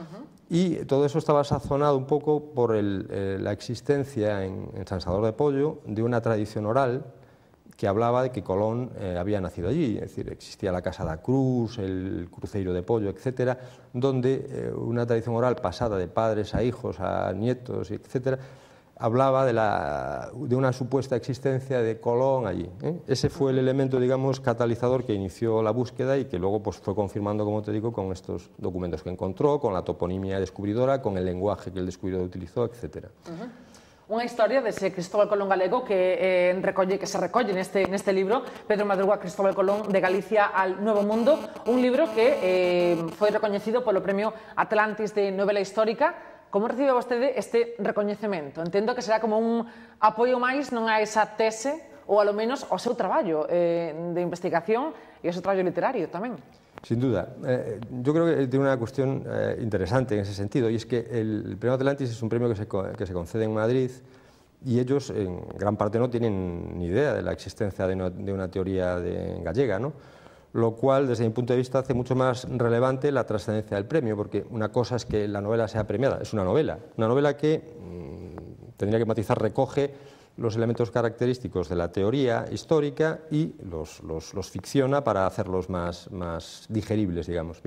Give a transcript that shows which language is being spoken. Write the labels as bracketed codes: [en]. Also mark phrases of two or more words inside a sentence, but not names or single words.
[es] Y todo eso estaba sazonado un poco por la existencia en San Salvador de Pollo de una tradición oral que hablaba de que Colón había nacido allí, es decir, existía la Casa da Cruz, el Cruceiro de Pollo, etcétera, donde una tradición oral pasada de padres a hijos, a nietos, etcétera, hablaba de una supuesta existencia de Colón allí. Ese fue el elemento, digamos, catalizador que inició la búsqueda y que luego pues, fue confirmando, como te digo, con estos documentos que encontró, con la toponimia descubridora, con el lenguaje que el descubridor utilizó, etc. [gl] Unha historia dese Cristóbal Colón galego que se recolle neste libro, Pedro Madruga, Cristóbal Colón, de Galicia al Nuevo Mundo, un libro que foi recoñecido polo Premio Atlantis de Novela Histórica. Como recibe vostede este recoñecemento? Entendo que será como un apoio máis non a esa tese, ou alo menos ao seu traballo de investigación e ao seu traballo literario tamén. [es] Sin duda. Yo creo que tiene una cuestión interesante en ese sentido, y es que el Premio Atlantis es un premio que se concede en Madrid, y ellos en gran parte no tienen ni idea de la existencia de una teoría gallega, ¿no? Lo cual, desde mi punto de vista, hace mucho más relevante la trascendencia del premio, porque una cosa es que la novela sea premiada, es una novela que, tendría que matizar, recoge los elementos característicos de la teoría histórica y los ficciona para hacerlos más digeribles, digamos.